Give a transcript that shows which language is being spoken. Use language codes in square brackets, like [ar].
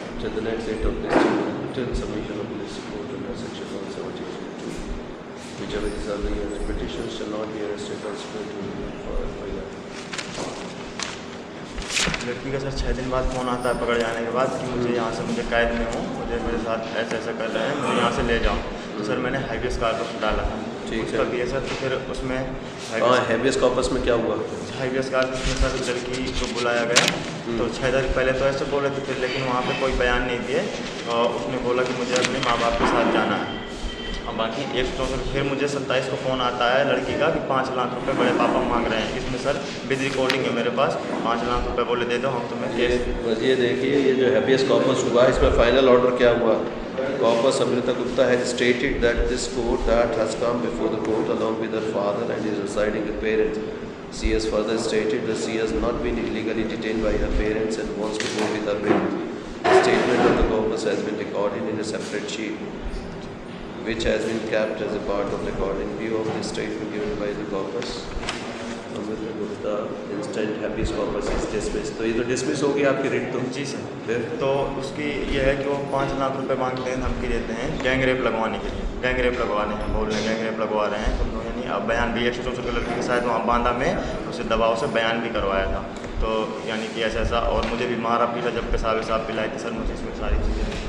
[en] the next date of this written submission of this report under section 172, whichever is other years, petitions shall not be arrested or submitted for FIR. [hi] लड़की का sir 6 दिन बाद phone आता है पकड़ जाने के बाद कि मुझे यहाँ से, मुझे कैद में हूँ, मुझे मेरे साथ ऐसा कर रहे हैं, मुझे यहाँ से ले जाओ। तो सर मैंने हाईवेस कार्पस डाला था। ठीक है भी है सर। तो फिर उसमें हैबियस कॉर्पस में क्या हुआ? हाईवेस कार्पस में सर लड़की को बुलाया गया। तो 6 दिन पहले तो ऐसे बोले थे, फिर लेकिन वहाँ पे कोई बयान नहीं दिए। और उसने बोला कि मुझे अपने माँ बाप के साथ जाना है। और बाकी 164 फिर मुझे 27 को फ़ोन आता है लड़की का कि 5 लाख रुपए बड़े पापा मांग रहे हैं। इसमें सर विद रिकॉर्डिंग है मेरे पास। 5 लाख रुपए बोले दे दो हम तुम्हें। ये देखिए, ये जो हैबियस कॉर्पस हुआ, इसमें फाइनल ऑर्डर क्या हुआ? [en] Corpus Amrita Gupta has stated that this court that has come before the court along with her father and is residing with parents. She has further stated that she has not been illegally detained by her parents and wants to go with her parents. The statement of the corpus has been recorded in a separate sheet, which has been kept as a part of record. In view of the statement given by the corpus, Amrita Gupta instant habeas corpus is dismissed. [hi] तो ये तो dismiss हो गई आपकी writ तो? जी sir. फिर तो उसकी ये है कि वो 5 लाख रुपए मांगते हैं, धमकी देते हैं गैंग रेप लगवाने के लिए। गैंग रेप लगवाने हैं, बोल रहे हैं गैंग रेप लगवा रहे हैं। तो यानी अब बयान भी 164 लड़की के साथ वहाँ बांदा में उसे दबाव से बयान भी करवाया था। तो यानी कि ऐसा और मुझे भी मारा पीटा, जब पेशाब वेशाब पिलाए थे सर मुझे, इसमें सारी चीज़ें।